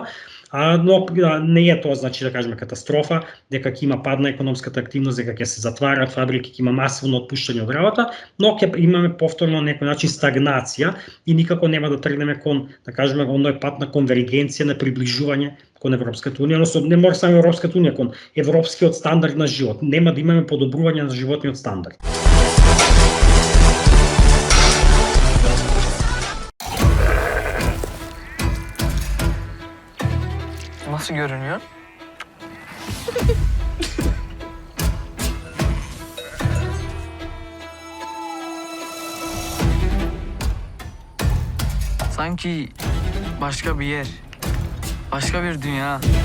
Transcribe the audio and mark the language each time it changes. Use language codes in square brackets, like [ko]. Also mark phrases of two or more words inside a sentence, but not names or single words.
[mk] Но не е тоа, значи, да кажеме, катастрофа, дека ќе има пад на економската активност, дека ќе се затварат фабрики, ќе има масивно отпуштање од работа, но ќе имаме повторно на некој начин стагнација и никако нема да тргнеме кон, да кажеме, оној пат на конвергенција, на приближување кон Европската унија, односно не мора само Европската унија, кон европскиот стандард на живот. Нема да имаме подобрување на животниот стандард. [tr] Nasıl görünüyor? Sanki başka bir yer, başka bir dünya.